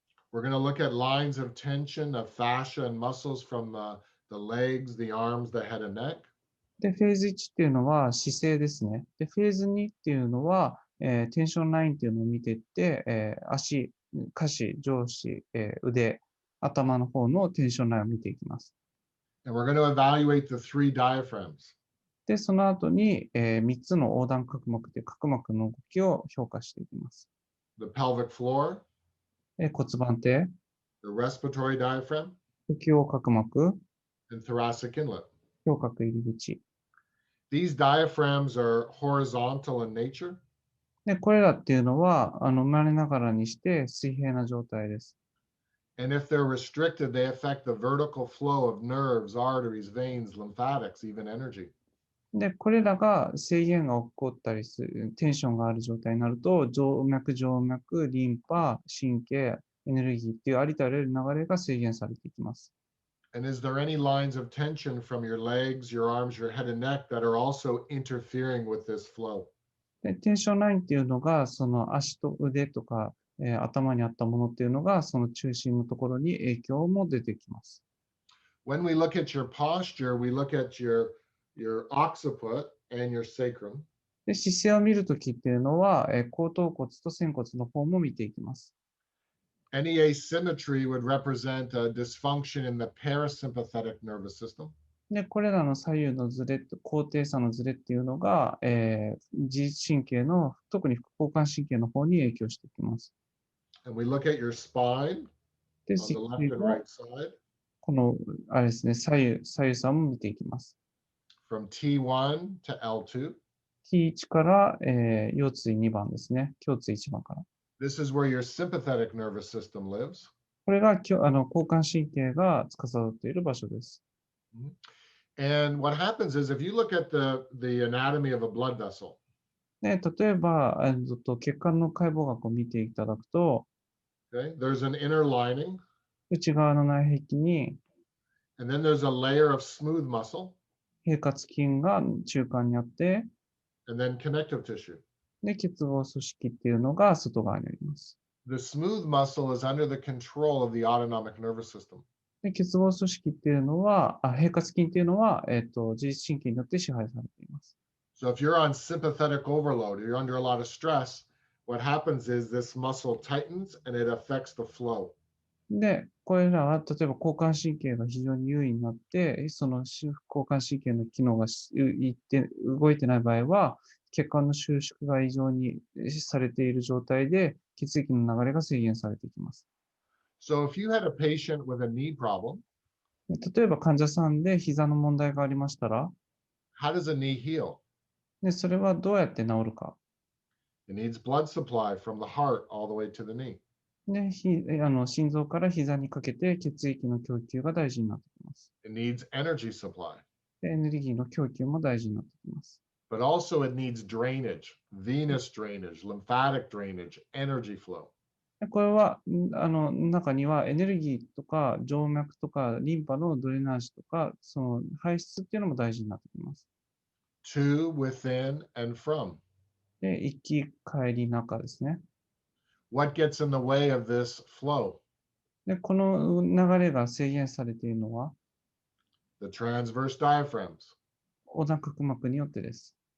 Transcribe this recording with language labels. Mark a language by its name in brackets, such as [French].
[English] We're going to look at lines of tension of fascia and muscles from the legs, the arms, the head and neck. [Japanese] で、フェーズ1っていうのは姿勢ですね。で、フェーズ2っていうのは、テンションラインっていうのを見ていって、足、下肢、上肢、腕、頭の方のテンションラインを見ていきます。 [English] And we're going to evaluate the 3 diaphragms. [Japanese] で、その後に、3つの横断角膜という角膜の動きを評価していきます。 [English] The pelvic floor, [Japanese] 骨盤底、 [English] the respiratory diaphragm, [Japanese] 呼吸横隔膜、 [English] and thoracic inlet. [Japanese] 胸郭入り口。 [English] These diaphragms are horizontal in nature. [Japanese] で、これらっていうのは、生まれながらにして水平な状態です。 [English] And if they're restricted, they affect the vertical flow of nerves, arteries, veins, lymphatics, even energy. [Japanese] で、これらが制限が起こったりする、テンションがある状態になると、静脈、リンパ、神経、エネルギーっていうありとあらゆる流れが制限されていきます。 [English] And is there any lines of tension from your legs, your arms, your head and neck that are also interfering with this flow? [Japanese] で、テンションラインっていうのが、その足と腕とか、頭にあったものっていうのが、その中心のところに影響も出てきます。 [English] When we look at your posture, we look at your occiput and your sacrum. [Japanese] で、姿勢を見るときっていうのは、後頭骨と仙骨の方も見ていきます。 [English] Any asymmetry would represent a dysfunction in the parasympathetic nervous system. [Japanese] で、これらの左右のズレ、高低差のズレっていうのが、自律神経の、特に副交感神経の方に影響してきます。 [English] And we look at your spine [Japanese] で、 [English] on [Japanese] 実 [English] the left and [Japanese] も [English] right side [Japanese] この、あれですね、左右差も見ていきます。 [English] from T1 to L2. [Japanese] T1 から、腰椎2番ですね。胸椎1番から。 [English] This is where your sympathetic nervous system lives. [Japanese] これが交感神経が司っている場所です。 [English] And what happens is if you look at the anatomy of a blood vessel, [Japanese] で、例えば、血管の解剖学を見ていただくと、 [English] okay, there's an inner lining, [Japanese] 内側の内壁に [English] and then there's a layer of smooth muscle, [Japanese] 平滑筋が中間にあって、 [English] and then connective tissue. [Japanese] で、結合組織っていうのが外側にあります。 [English] The smooth muscle is under the control of the autonomic nervous system. [Japanese] で、結合組織っていうのは、平滑筋っていうのは、自律神経によって支配されています。 [English] So if you're on sympathetic overload, you're under a lot of stress, what happens is this muscle tightens and it affects the flow. [Japanese] で、これらは、例えば交感神経が非常に優位になって、その交感神経の機能が動いてない場合は、血管の収縮が異常にされている状態で、血液の流れが制限されていきます。 [English] So if you had a patient with a knee problem, [Japanese] 例えば患者さんで膝の問題がありましたら、 [English] how does a knee heal? [Japanese] でそれはどうやって治るか。 [English] It needs blood supply from the heart all the way to the knee. [Japanese] で心臓から膝にかけて血液の供給が大事になってきます。 [English] It needs energy supply, [Japanese] でエネルギーの供給も大事になってきます。 [English] but also it needs drainage, venous drainage, lymphatic drainage, energy flow. [Japanese] でこれは、中にはエネルギーとか静脈とかリンパのドレナージとか、その排出っていうのも大事になってきます。 [English] To, within, and from. [Japanese] で、行き帰り中ですね。 [English] What gets in the way of this flow? [Japanese] で、この流れが制限されているのは、 [English] The transverse diaphragms, [Japanese] 横断角膜によってです。